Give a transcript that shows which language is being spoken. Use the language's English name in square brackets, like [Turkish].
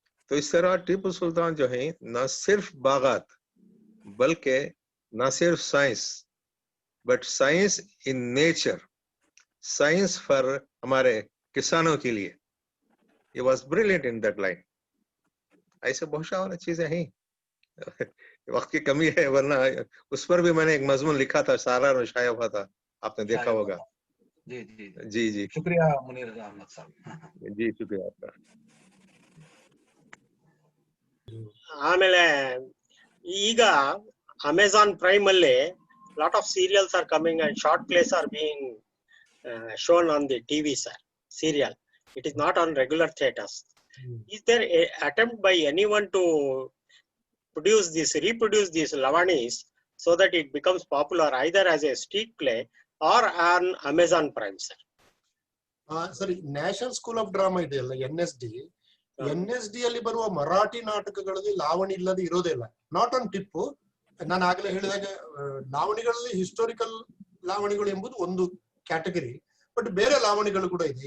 [Hindi] तो इस तरह टिप्पू सुल्तान जो है न सिर्फ बागात, बल्कि न सिर्फ science, but [English] science in nature, [Hindi] science for हमारे किसानों के लिए, ये [English] Was brilliant in that line. [Hindi] ऐसे बहुत सारी चीजें हैं वक्त की कमी है, वरना उस पर भी मैंने एक मजमून लिखा था, सालार में शाया हुआ था, आपने देखा होगा। जी जी जी जी शुक्रिया मुनीर अहमद साहब. जी, शुक्रिया आपका. [Kannada] ಆಮೇಲೆ ಈಗ [English] Amazon Prime ಅಲ್ಲಿ lot of serials are coming and short plays are being shown on the TV, sir. Serial. It is not on regular theaters. Is there a attempt by anyone to reproduce these Lavanis so that it becomes popular either as a street play or on Amazon Prime, sir? [Kannada] ಸರಿ, national school of drama ಇದೆಯಲ್ಲ, NSD ಅಲ್ಲಿ ಬರುವ ಮರಾಠಿ ನಾಟಕಗಳಲ್ಲಿ ಲಾವಣಿ ಇಲ್ಲದೆ ಇರೋದೇ ಇಲ್ಲ. [English] Not on Tippu. [Kannada] ನಾನು ಆಗ್ಲೇ ಹೇಳಿದಾಗ ಲಾವಣಿಗಳಲ್ಲಿ ಹಿಸ್ಟೋರಿಕಲ್ ಲಾವಣಿಗಳು ಎಂಬುದು ಒಂದು ಕ್ಯಾಟಗರಿ, ಬಟ್ ಬೇರೆ ಲಾವಣಿಗಳು ಕೂಡ ಇದೆ.